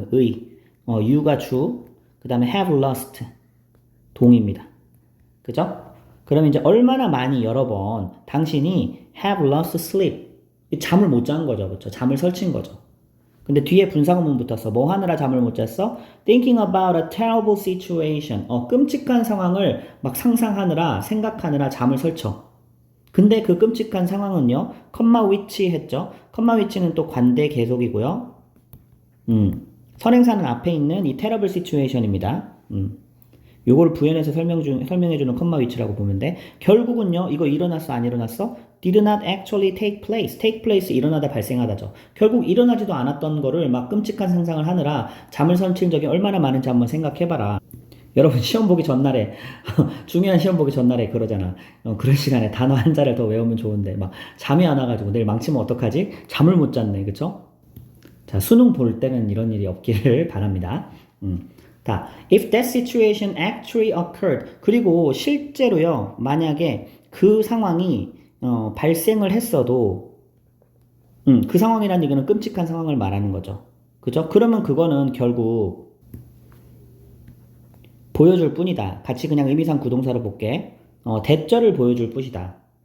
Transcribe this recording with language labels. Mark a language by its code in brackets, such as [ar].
[ko] 의, you가 주, 그 다음에 [en] have lost [ko] 동입니다. 그죠? 그럼 이제 얼마나 많이 여러 번 당신이 [en] have lost sleep [ko] 잠을 못 잔 거죠. 그렇죠? 잠을 설친 거죠. 근데 뒤에 분사구문 붙었어. 뭐 하느라 잠을 못 잤어? [en] Thinking about a terrible situation. [ko] 끔찍한 상황을 막 상상하느라, 생각하느라 잠을 설쳐. 근데 그 끔찍한 상황은요, 컴마 위치 했죠? 컴마 위치는 또 관대 계속이고요. 선행사는 앞에 있는 이 [en] terrible situation [ko] 입니다. 요거를 부연해서 설명해주는 컴마 위치라고 보면 돼. 결국은요, 이거 일어났어, 안 일어났어? [en] Did not actually take place. take place [ko] 일어나다 발생하다죠. 결국 일어나지도 않았던 거를 막 끔찍한 상상을 하느라 잠을 설친 적이 얼마나 많은지 한번 생각해봐라. 여러분 시험 보기 전날에 중요한 시험 보기 전날에 그러잖아. 그런 시간에 단어 한 자를 더 외우면 좋은데 막 잠이 안 와가지고 내일 망치면 어떡하지? 잠을 못 잤네, 그쵸? 자, 수능 볼 때는 이런 일이 없기를 바랍니다. [en] 자, if that situation actually occurred. [ko] 그리고 실제로요, 만약에 그 상황이 발생을 했어도, 그 상황이라는 얘기는 끔찍한 상황을 말하는 거죠. 그죠? 그러면 그거는 결국 보여줄 뿐이다. 같이 그냥 의미상 구동사로 볼게. 대절을 보여줄 뿐이다.